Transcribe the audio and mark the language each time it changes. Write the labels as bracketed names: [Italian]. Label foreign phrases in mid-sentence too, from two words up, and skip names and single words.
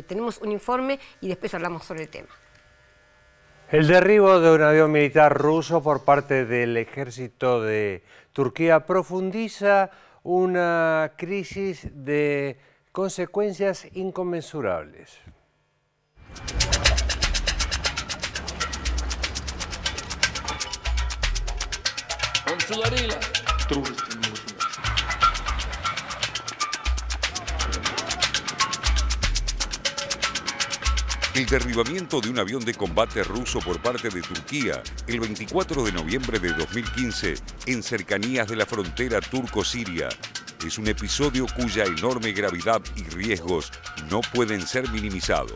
[Spanish] Tenemos un informe y después hablamos sobre el tema. El derribo de un avión militar ruso por parte del ejército de Turquía profundiza una crisis de consecuencias inconmensurables. [Russian] Государила. Дружественное государство. [Spanish] El derribamiento de un avión de combate ruso por parte de Turquía el 24 de noviembre de 2015 en cercanías de la frontera turco-siria es un episodio cuya enorme gravedad y riesgos no pueden ser minimizados.